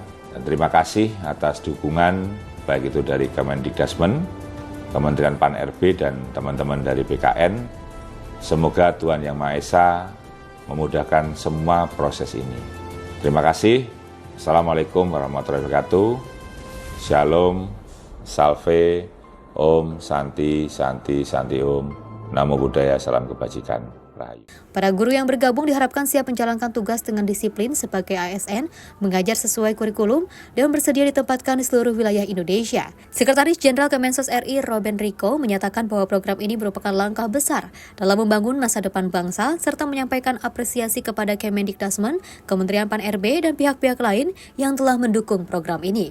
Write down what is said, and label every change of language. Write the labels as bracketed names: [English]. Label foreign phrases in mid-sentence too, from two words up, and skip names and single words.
[Indonesian] Dan terima kasih atas dukungan baik itu dari Kemendikdasmen, Kementerian Pan-RB, dan teman-teman dari BKN. Semoga Tuhan Yang Maha Esa memudahkan semua proses ini. Terima kasih. [Arabic] السلام عليكم ورحمة الله وبركاته. [Indonesian] Shalom, [Sanskrit] Salve, ॐ शान्ति शान्ति शान्ति ॐ. [Pali] Namo Buddhaya, [Indonesian] salam kebajikan, Rahayu. Para guru yang bergabung diharapkan siap menjalankan tugas dengan disiplin sebagai ASN, mengajar sesuai kurikulum, dan bersedia ditempatkan di seluruh wilayah Indonesia. Sekretaris Jenderal Kemensos RI Robin Rico menyatakan bahwa program ini merupakan langkah besar dalam membangun masa depan bangsa, serta menyampaikan apresiasi kepada Kemendikbudrismen, Kementerian Pan-RB, dan pihak-pihak lain yang telah mendukung program ini.